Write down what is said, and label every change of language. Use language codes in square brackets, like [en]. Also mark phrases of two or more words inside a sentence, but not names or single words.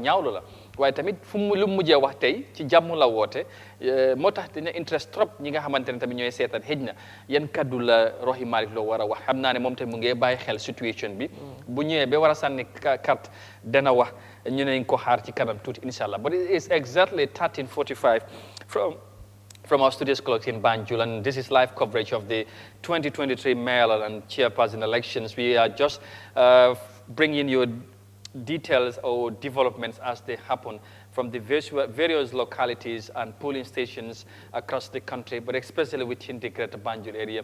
[wo] ñaawlu la waaye tamit lu mujjee wax tey ci jàmm la woote moo tax dina interest trop ñi nga xamante ne tamit ñooy seetaan xëj na yan kaddu la Rohey Malick Lowe war a wax xam naa ne moom tamit mu ngi bàyyi xel situation bi bu ñëwee ba war a sànni carte dana wax ñu nañ ko xaar ci kanam tuuti [ar] incha allah [en] but it is exactly 13:45 from our studios clock in Banjul, and this is live coverage of the 2023 mayoral and chairperson elections. We are just bringing you details or developments as they happen from the various localities and polling stations across the country, but especially within the Greater Banjul area.